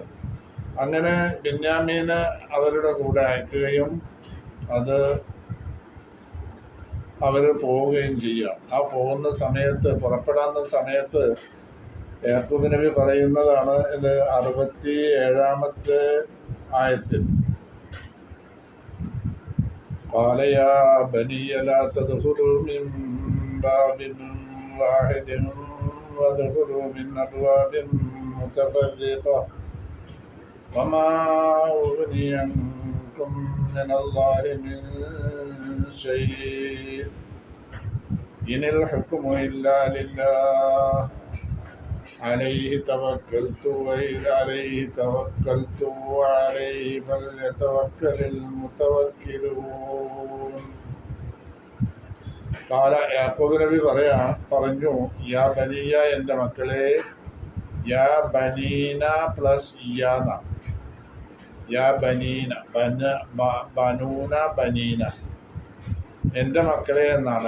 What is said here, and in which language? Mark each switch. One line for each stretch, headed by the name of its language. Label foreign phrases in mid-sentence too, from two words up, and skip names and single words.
Malayalam: അങ്ങനെ ബെന്യാമീനെ അവരുടെ കൂടെ അയക്കുകയും അത് അവർ പോവുകയും ചെയ്യാം. ആ പോകുന്ന സമയത്ത്, പുറപ്പെടാവുന്ന സമയത്ത് യാക്കൂബ് നബി പറയുന്നതാണ് ഇത് 67-ാമത്തെ ആയത്തിൽ.
Arabic: قال يا بني لا تدخلوا من باب واحد وادخلوا من أبواب متفرقة وما أغني عنكم من الله من شيء إن الحكم إلا لله عليه توكلت وعليه فليتوكل المتوكلون.
Malayalam: കാല യാക്കൂബ് നബി പറഞ്ഞു,
Arabic: يا بني,
Malayalam: എൻ്റെ മക്കളെ.
Arabic: يا بنينا പ്ലസ് ഇയാന. يا بنينا بنونا بنينا,
Malayalam: എൻ്റെ മക്കളെ എന്നാണ്.